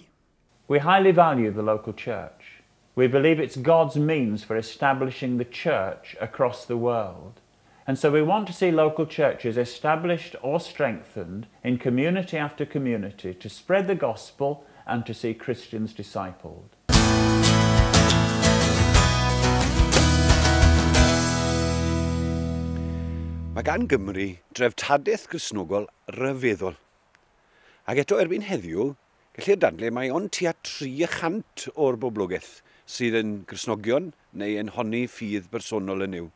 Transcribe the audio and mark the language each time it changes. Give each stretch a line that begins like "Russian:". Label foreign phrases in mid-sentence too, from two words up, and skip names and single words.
English: We highly value the local church. We believe it's God's means for establishing the church across the world. And so we want to see local churches established or strengthened in community after community to spread the gospel and to see Christians discipled.
Welsh: Mae gan Gymru dreftadaeth Gristnogol ryfeddol. Ac eto erbyn heddiw, gellir dadle mae ond tua 300 o'r boblogaeth sydd yn Gristnogion neu yn honni ffydd bersonol yn yw.